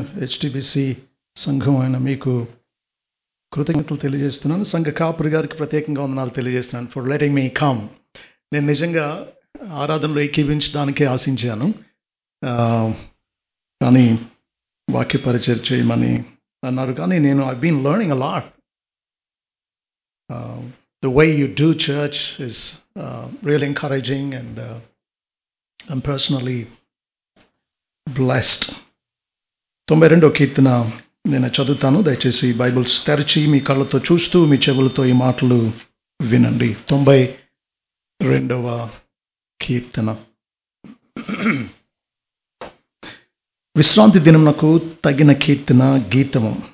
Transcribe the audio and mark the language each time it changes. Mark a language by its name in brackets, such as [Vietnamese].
[Telugu] హెచ్టిబిసి సంఘం అయిన మీకు కృతజ్ఞతలు తెలియజేస్తున్నాను. సంఘ కాపురి గారికి ప్రత్యేకంగా వందనాలు తెలియజేస్తున్నాను [English] For letting me come. [Telugu] నేను నిజంగా ఆరాధనలో ఏకీవించడానికే ఆశించాను, కానీ వాక్య పరిచయం చేయమని అన్నారు. కానీ నేను [English] I been learning a lot. The way you do church is really encouraging, and I'm personally blessed. [Telugu] 92వ కీర్తన నేను చదువుతాను. దయచేసి బైబిల్స్ తెరిచి మీ కళ్ళతో చూస్తూ మీ చెవులతో ఈ మాటలు వినండి. 92వ కీర్తన. విశ్రాంతి దినమునకు తగిన కీర్తన గీతము.